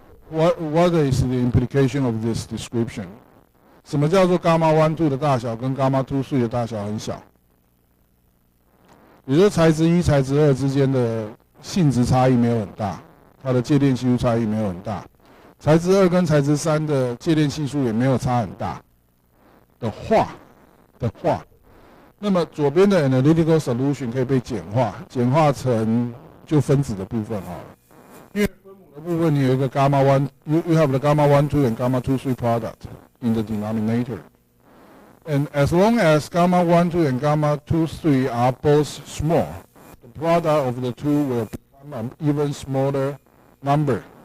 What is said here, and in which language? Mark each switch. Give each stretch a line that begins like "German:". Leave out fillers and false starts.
English: What is the implication of this description?
Chinese: 什么叫做 gamma 1, 2的大小跟 gamma 2, 3的大小很小？也就是材质1、材质2之间的性质差异没有很大，它的介电系数差异没有很大。材质2跟材质3的介电系数也没有差很大的话，那么左边的 analytical solution 可以被简化成就分子的部分好了。因为分母的部分你有一个
English: gamma 1 you have the gamma 1, 2 and gamma 2, 3 product in the denominator. And as long as gamma 1, 2 and gamma 2, 3 are both small, the product of the two will become an even smaller number.